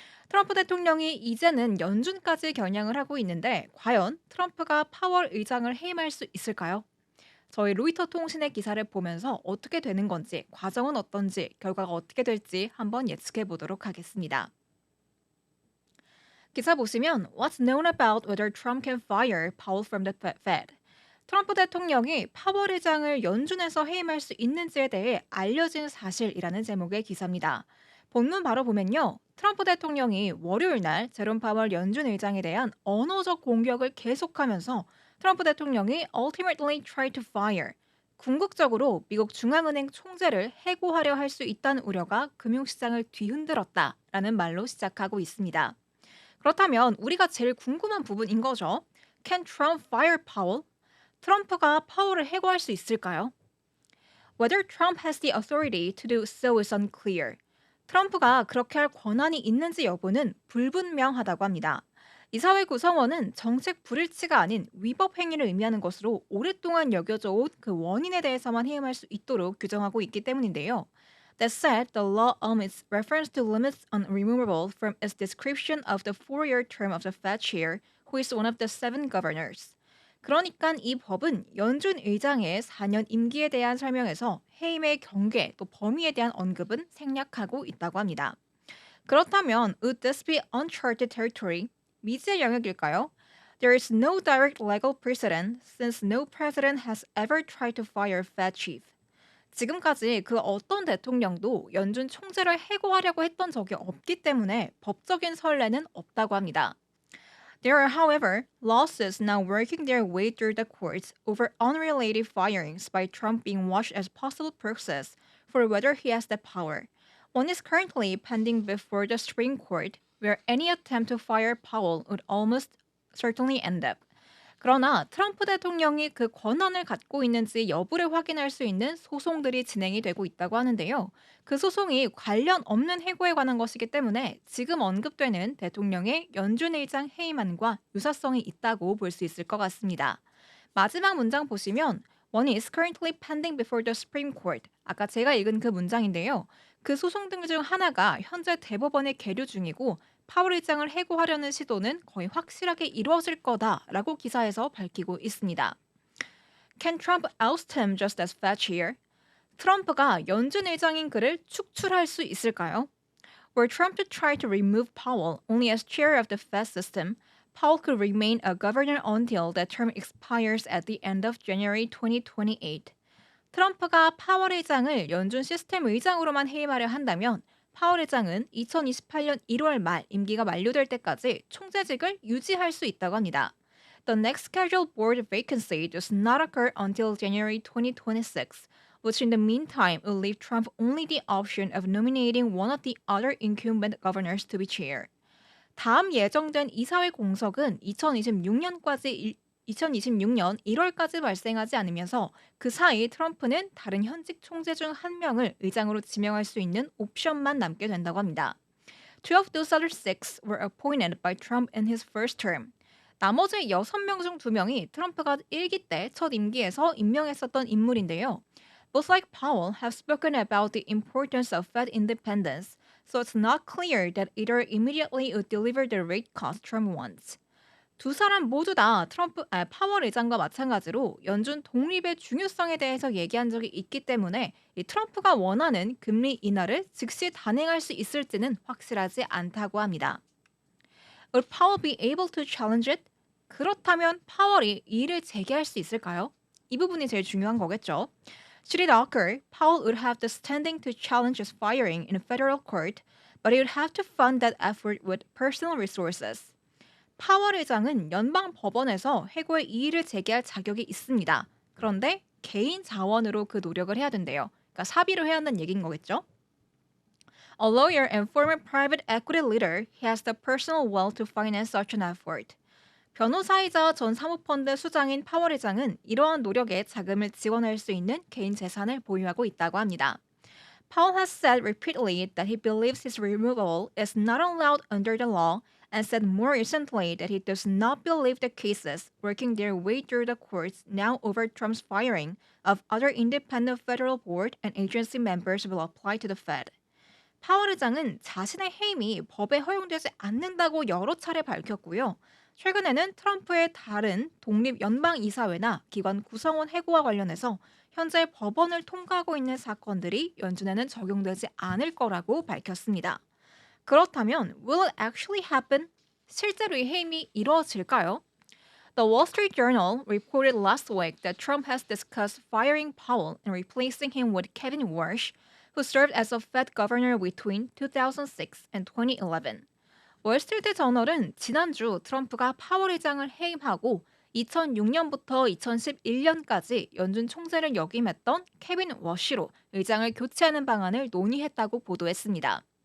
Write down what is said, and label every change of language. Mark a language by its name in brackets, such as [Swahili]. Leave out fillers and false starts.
[Korean] 트럼프 대통령이 이제는 연준까지 겨냥을 하고 있는데 과연 트럼프가 파월 의장을 해임할 수 있을까요? 저희 로이터 통신의 기사를 보면서 어떻게 되는 건지, 과정은 어떤지, 결과가 어떻게 될지 한번 예측해 보도록 하겠습니다. 기사 보시면 [English] What's known about whether Trump can fire Powell from the Fed? [Korean] 트럼프 대통령이 파월 의장을 연준에서 해임할 수 있는지에 대해 알려진 사실이라는 제목의 기사입니다. 본문 바로 보면요. 트럼프 대통령이 월요일 날 제롬 파월 연준 의장에 대한 언어적 공격을 계속하면서 트럼프 대통령이 [English] ultimately tried to fire, [Korean] 궁극적으로 미국 중앙은행 총재를 해고하려 할 수 있다는 우려가 금융시장을 뒤흔들었다라는 말로 시작하고 있습니다. 그렇다면 우리가 제일 궁금한 부분인 거죠. [English] Can Trump fire Powell? [Korean] 트럼프가 파월을 해고할 수 있을까요? [English] Whether Trump has the authority to do so is unclear. [Korean] 트럼프가 그렇게 할 권한이 있는지 여부는 불분명하다고 합니다. 이사회 구성원은 정책 불일치가 아닌 위법 행위를 의미하는 것으로 오랫동안 여겨져 온 그 원인에 대해서만 해임할 수 있도록 규정하고 있기 때문인데요. [English] That said, the law omits reference to limits on removable from its description of the four-year term of the Fed chair, who is one of the seven governors. [Korean] 그러니까 이 법은 연준 의장의 4년 임기에 대한 설명에서 해임의 경계 또 범위에 대한 언급은 생략하고 있다고 합니다. 그렇다면 [English] would this be uncharted territory? [Korean] 미지의 영역일까요? [English] There is no direct legal precedent since no president has ever tried to fire Fed chief. 지금까지 그 어떤 대통령도 연준 총재를 해고하려고 했던 적이 없기 때문에 법적인 선례는 없다고 합니다. There are, however, lawsuits now working their way through the courts over unrelated firings by Trump being watched as possible proxies for whether he has the power. One is currently pending before the Supreme Court, where any attempt to fire Powell would almost certainly end up. [Korean] 그러나 트럼프 대통령이 그 권한을 갖고 있는지 여부를 확인할 수 있는 소송들이 진행이 되고 있다고 하는데요. 그 소송이 관련 없는 해고에 관한 것이기 때문에 지금 언급되는 대통령의 연준 의장 해임안과 유사성이 있다고 볼 수 있을 것 같습니다. 마지막 문장 보시면 [English] One is currently pending before the Supreme Court. [Korean] 아까 제가 읽은 그 문장인데요. 그 소송 등 중 하나가 현재 대법원에 계류 중이고 파월 의장을 해고하려는 시도는 거의 확실하게 이루어질 거다라고 기사에서 밝히고 있습니다. [English] Can Trump oust him just as Fed chair? [Korean] 트럼프가 연준 의장인 그를 축출할 수 있을까요? [English] Were Trump to try to remove Powell only as chair of the Fed system, Powell could remain a governor until that term expires at the end of January 2028. [Korean] 트럼프가 파월 의장을 연준 시스템 의장으로만 해임하려 한다면 파월 의장은 2028년 1월 말 임기가 만료될 때까지 총재직을 유지할 수 있다고 합니다. [English] The next scheduled board vacancy does not occur until January 2026, which in the meantime will leave Trump only the option of nominating one of the other incumbent governors to be chair. [Korean] 다음 예정된 이사회 공석은 2026년 1월까지 발생하지 않으면서 그 사이 트럼프는 다른 현직 총재 중 한 명을 의장으로 지명할 수 있는 옵션만 남게 된다고 합니다. [English] Two of those other six were appointed by Trump in his first term. [Korean] 나머지 6명 중 2명이 트럼프가 1기 때 첫 임기에서 임명했었던 인물인데요. [English] Both like Powell have spoken about the importance of Fed independence, so it's not clear that either immediately would deliver the rate cuts Trump wants. [Korean] 두 사람 모두 다 파월 의장과 마찬가지로 연준 독립의 중요성에 대해서 얘기한 적이 있기 때문에 이 트럼프가 원하는 금리 인하를 즉시 단행할 수 있을지는 확실하지 않다고 합니다. [English] Will Powell be able to challenge it? [Korean] 그렇다면 파월이 이의를 제기할 수 있을까요? 이 부분이 제일 중요한 거겠죠. [English] Should it occur, Powell would have the standing to challenge his firing in a federal court, but he would have to fund that effort with personal resources. [Korean] 파월 의장은 연방 법원에서 해고의 이의를 제기할 자격이 있습니다. 그런데 개인 자원으로 그 노력을 해야 된대요. 그러니까 사비로 해야 한다는 얘기인 거겠죠? [English] A lawyer and former private equity leader, he has the personal wealth to finance such an effort. [Korean] 변호사이자 전 사모펀드 수장인 파월 회장은 이러한 노력에 자금을 지원할 수 있는 개인 재산을 보유하고 있다고 합니다. [English] Powell has said repeatedly that he believes his removal is not allowed under the law and said more recently that he does not believe the cases working their way through the courts now over Trump's firing of other independent federal board and agency members will apply to the Fed. [Korean] 파월 의장은 자신의 해임이 법에 허용되지 않는다고 여러 차례 밝혔고요. 최근에는 트럼프의 다른 독립 연방이사회나 기관 구성원 해고와 관련해서 현재 법원을 통과하고 있는 사건들이 연준에는 적용되지 않을 거라고 밝혔습니다. 그렇다면 [English] will it actually happen? [Korean] 실제로 이 해임이 이루어질까요? [English] The Wall Street Journal reported last week that Trump has discussed firing Powell and replacing him with Kevin Warsh, who served as a Fed governor between 2006 and 2011. [Korean] 월스트리트 저널은 지난주 트럼프가 파월 의장을 해임하고 2006년부터 2011년까지 연준 총재를 역임했던 케빈 워시로 의장을 교체하는 방안을 논의했다고 보도했습니다.